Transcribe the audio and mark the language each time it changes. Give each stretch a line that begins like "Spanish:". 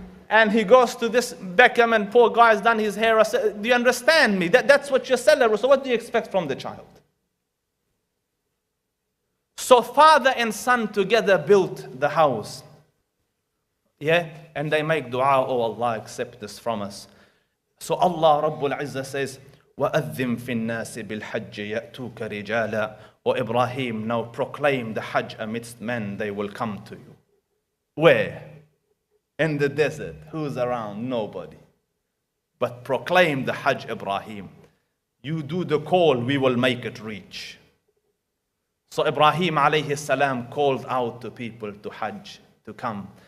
English: And he goes to this Beckham and poor guy's done his hair. Do you understand me? That's what you're selling. So what do you expect from the child? So father and son together built the house. Yeah, and they make dua, oh Allah, accept this from us. So Allah Rabbul Izzah says,
Arabic: وَأَذِّمْ فِي النَّاسِ بِالْحَجِّ يَأْتُوكَ رِجَالًا.
English: O Ibrahim, now proclaim the Hajj amidst men, they will come to you. Where? In the desert. Who's around? Nobody. But proclaim the Hajj, Ibrahim. You do the call, we will make it reach. So Ibrahim alayhi salam called out to people to Hajj, to come.